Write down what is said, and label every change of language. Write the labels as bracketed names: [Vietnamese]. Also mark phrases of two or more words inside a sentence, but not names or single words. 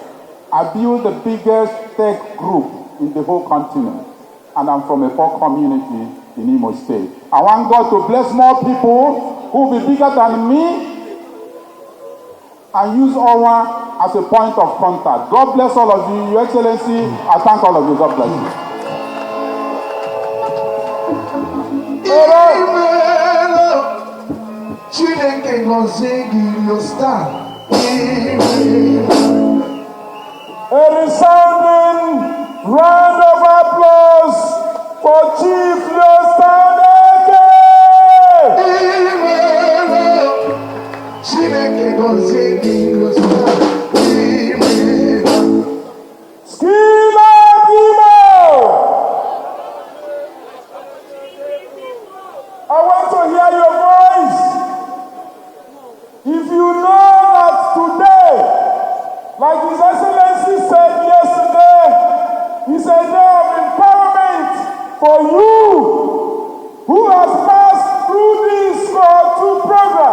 [English] I built the biggest tech group in the whole continent, and I'm from a poor community in Imo State. I want God to bless more people who will be bigger than me and use Owa as a point of contact. God bless all of you. Your Excellency, I thank all of you. God bless you. [Igbo] Chineke gozie gị [English] your star. A resounding round of applause for Chief Leostaneke! [Igbo] Chineke gozie gị [English] your star. Skila Imo! I want to hear your voice. If you Like His Excellency said yesterday, it's a day of empowerment for you who has passed through this Cohort 2 program.